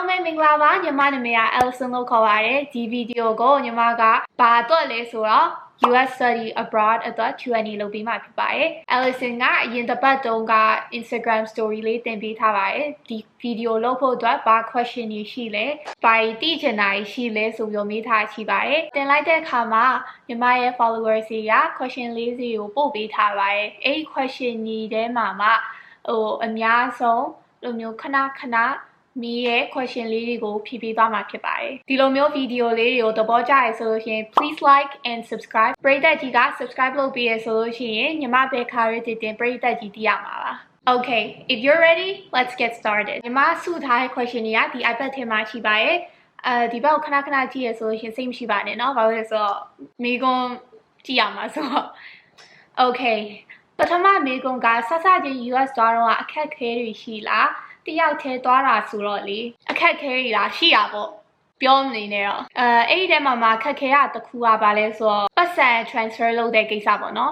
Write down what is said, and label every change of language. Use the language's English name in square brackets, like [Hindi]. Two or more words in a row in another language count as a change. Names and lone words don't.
[Burmese] မင်္ဂလာပါညီမနာမည်က Alison လို့ခေါ်ပါတယ်ဒီဗီဒီယိုကိုညီမကဘာအတွက်လဲဆိုတော့ [English] US study abroad [Burmese] အတွက် Q&A လုပ်ပေးမှာဖြစ်ပါတယ် Alison ကအရင်တစ်ပတ်တုန်းက Instagram story လေးတင်ပေးထားပါတယ်ဒီဗီဒီ ယိုလုပ်ဖို့အတွက်ဘာ question တွေရှိလဲဘာသိချင်တာရှိလဲဆိုပြီးမေးထားရှိပါတယ်တင်လိုက်တဲ့အခါမှာညီမရဲ့ followers တွေက question လေးစီကိုပို့ ပေးထားပါတယ်အဲ့ဒီ question တွေထဲမှာအများဆုံးလိုမျိုးခဏမီးရဲ့ question လေးတွေကိုဖြည့်ပေးသွားမှာဖြစ်ပါတယ်ဒီလိုမျိုးဗီဒီယိုလေးတွေကိုသဘောကျရဆိုလို့ရှိရင် [English] please like and subscribe [Burmese] ပရိသတ်ကြီးက subscribe လုပ်ပေးရဆိုလို့ရှိရင်ညီမဘယ်ခါရတင်ပရိသတ်ကြီးသိရမှာပါ [English] Okay if you're ready let's get started [Burmese] ညီမစုထားတဲ့ question တွေကဒီ iPad ထဲမှာရှိပါတယ်ဒီဘက်ကိုခဏကြည့်ရဆိုလို့ရှိရင်စိတ်မရှိပါနဲ့เนาะဘာလို့လဲဆိုတော့မိကွန်းကြည့်ရမှာဆိုတော့ Okay ပထမမိကွန်းကစချင်း US သွားတော့အခက်ခဲတွေရှိလားတယောက်ထဲသွားတာဆိုတော့လေအခက်ခဲတွေလားရှိတာပေါ့ပြောမနေနဲ့တော့အဲ့ဒီထဲမှာအခက်ခဲကတစ်ခုကဘာလဲဆိုတော့ပတ်စံ transfer လုပ်တဲ့ကိစ္စပေါ့နော်